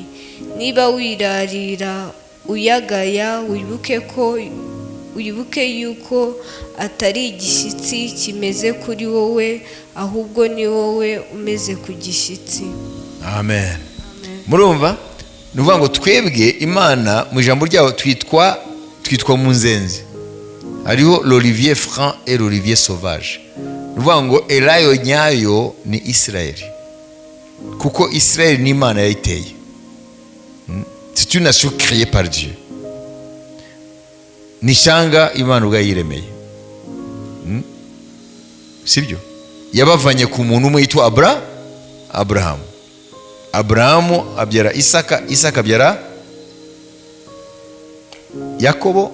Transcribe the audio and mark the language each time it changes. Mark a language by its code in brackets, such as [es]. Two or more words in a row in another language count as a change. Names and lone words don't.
[rw] Niba wirarira uyagaya, wibuke yuko atari igishyitsi kimeze kuri wowe, ahubwo ni wowe umeze ku gishyitsi. Amen. Murumva? Nuvuga ngo twebwe Imana mu ijambo ryaho twitwa mu nzenzi. Hariho [fr] l'olivier franc et l'olivier sauvage. [rw] Nuvuga ngo elayo nyayo ni Israeli, kuko Israeli ni Imana yayiteye. [fr] C'est une nation créée par Dieu. [rw] Ni shanga Imana ubwayiremeye. Sibyo? Yabavanye ku muntu umwe yitwa Abrahamu. Abrahamu abyara Isaka, Isaka abyara Yakobo.